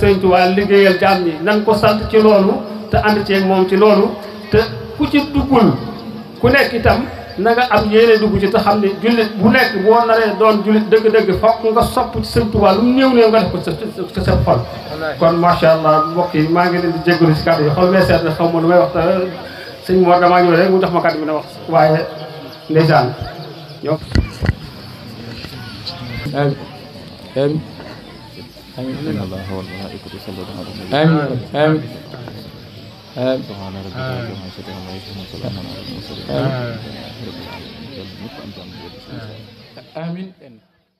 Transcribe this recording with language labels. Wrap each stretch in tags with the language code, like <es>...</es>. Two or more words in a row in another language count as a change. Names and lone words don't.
<wo>Sëriñ Tuubaa liggéeyal jaam ñi nan ko sant ci loolu te ànd ceeg moom ci loolu te ku ci duggul ku nekk itam na nga am yéene dugg ci te xam ne jullit bu nekk boo naree doon jullit dëgg-dëgg fokk nga sopp ci Sëriñ Tuubaa lu mu néew nga def ko sa sa xol kon</wo> <ar>ما شاء الله</ar> <wo>mbokk yi maa ngi leen di jégalu si kàddu yi xol mee seet na xaw ma lu may wax te sëñ Mor damaa ñëw rek mu jox ma kàddu bi na wax waaye ndeysaan ñoo</wo> <ar>آمين آمين إن الله والملائكة يصلون على النبي آمين آمين آمين سبحان ربك رب العزة عما يصفون وسلام على المرسلين آمين</ar>